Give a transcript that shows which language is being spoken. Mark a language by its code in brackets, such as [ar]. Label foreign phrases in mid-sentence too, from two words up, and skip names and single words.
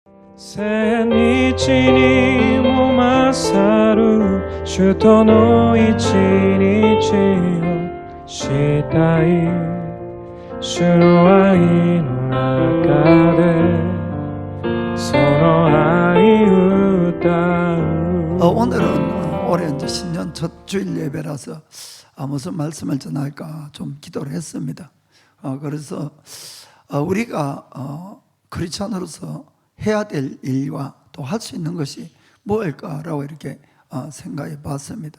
[ja] 千日にも勝る主との一日をしたい主の愛の中でその愛歌う [ko] 오늘은 올해 이제 신년 첫 주일 예배라서 무슨 말씀을 전할까 좀 기도를 했습니다. 그래서 우리가 크리스찬으로서 해야 될 일과 또 할 수 있는 것이 무엇일까라고 이렇게 생각해 봤습니다.